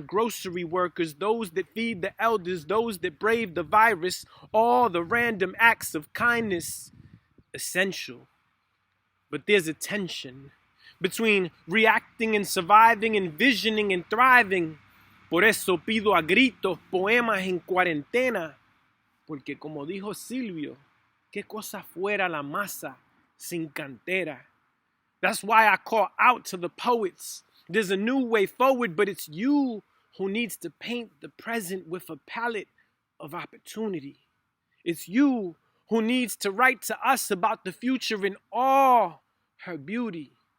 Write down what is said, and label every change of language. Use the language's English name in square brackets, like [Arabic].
[English] Grocery workers, those that feed the elders, those that brave the virus, all the random acts of kindness, essential. But there's a tension between reacting and surviving, envisioning and thriving. [Spanish] Por eso pido a gritos poemas en cuarentena. Porque como dijo Silvio, qué cosa fuera la masa sin cantera. [English] That's why I call out to the poets. There's a new way forward, but it's you who needs to paint the present with a palette of opportunity. It's you who needs to write to us about the future in all her beauty.